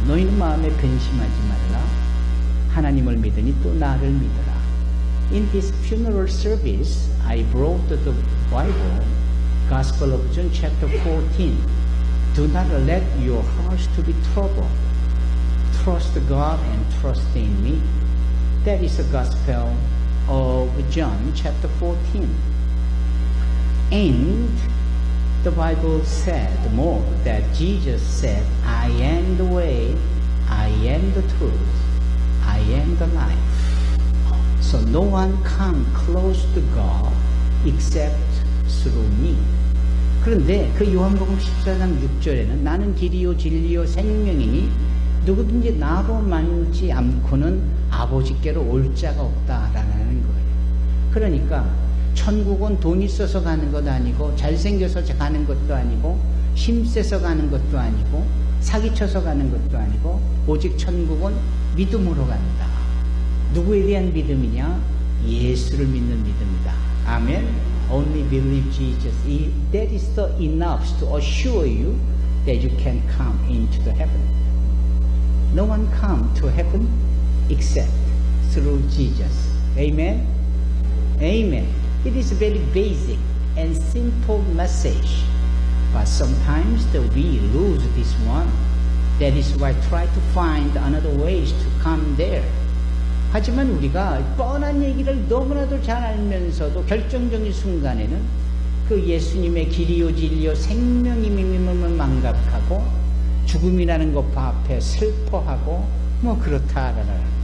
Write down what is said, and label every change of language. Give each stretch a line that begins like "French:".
Korean: 너희는 마음에 근심하지 말라. 하나님을 믿으니 또 나를 믿어라.
English: In this funeral service, I brought the Bible, Gospel of John chapter 14. Do not let your hearts to be troubled. Trust God and trust in me. That is the Gospel of John chapter 14. And the Bible said more that Jesus said, I am the way, I am the truth, am the life. So no one come close to God except through me.
Korean: 그런데 그 요한복음 14장 6절에는 나는 길이요 진리요 생명이니 누구든지 나로 만지 않고는 아버지께로 올 자가 없다라는 거예요. 그러니까 천국은 돈 있어서 가는 것 아니고 잘생겨서 가는 것도 아니고 힘세서 가는 것도 아니고 사기쳐서 가는 것도 아니고 오직 천국은 믿음으로 간다. 누구에 대한 믿음이냐? 예수를 믿는 믿음이다. 아멘.
English: Only believe Jesus. That is the enough to assure you that you can come into the heaven. No one come to heaven except through Jesus. Amen. Amen. It is a very basic and simple message, but sometimes we lose this one. That is why I try to find another ways to come there.
Korean: 하지만 우리가 뻔한 얘기를 너무나도 잘 알면서도 결정적인 순간에는 그 예수님의 길이요 진리요 생명임임을 망각하고 죽음이라는 것 앞에 슬퍼하고 뭐 그렇다라는.